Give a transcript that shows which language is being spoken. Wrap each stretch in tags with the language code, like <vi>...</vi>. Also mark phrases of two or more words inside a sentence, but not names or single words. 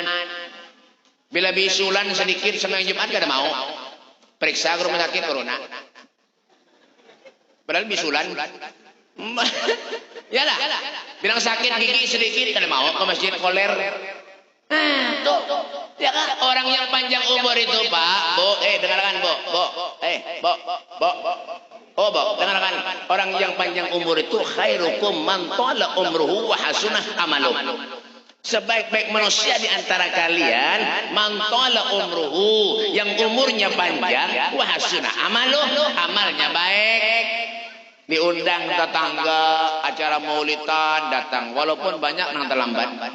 <bjn>Bila bisulan sedikit sembahyang Jumat kada mau.</bjn> <id>Periksa ke rumah sakit corona. Padahal bisulan. Yalah.</id> <bjn>Bilang sakit gigi sedikit kada mau ke masjid koler. Tuh.</bjn> <id>Ya kan? Orang yang panjang umur itu, Pak. Dengarkan, Bu. Bu, dengarkan. Orang yang panjang umur itu</id> <ar>خيركم من طال عمره وحسن عمله.</ar> <id>Sebaik-baik manusia di antara kalian</id> <ar>من طال عمره,</ar> <id>yang umurnya panjang,</id> <ar>وحسن عمله,</ar> <id>amalnya baik.</id> <bjn>Diundang tetangga acara maulidan datang walaupun banyak nang terlambat.</bjn>